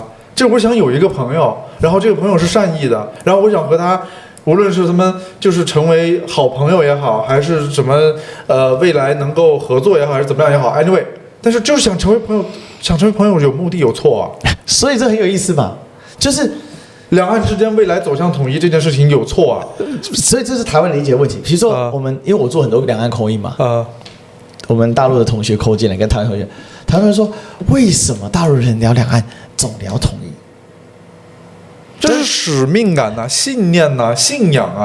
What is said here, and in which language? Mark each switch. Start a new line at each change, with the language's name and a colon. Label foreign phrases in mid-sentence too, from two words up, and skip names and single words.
Chinese: 就我想有一個朋友，然後這個朋友是善意的，然後我想和他，無論是他們就是成為好朋友也好，還是什麼未來能夠合作也好，還是怎麼樣也好 ，anyway， 但是就是想成為朋友，有目的有錯啊，所以這很有意思嘛，就是两岸之間未來走向統一這件事情有錯啊，所以這是台灣理解的問題。比如說我們，因為我做很多兩岸口音嘛，我們大陸的同學口進來跟台灣同學，台灣人說為什麼大陸人聊兩岸總聊統一？這是使命感吶、信念吶、信仰啊，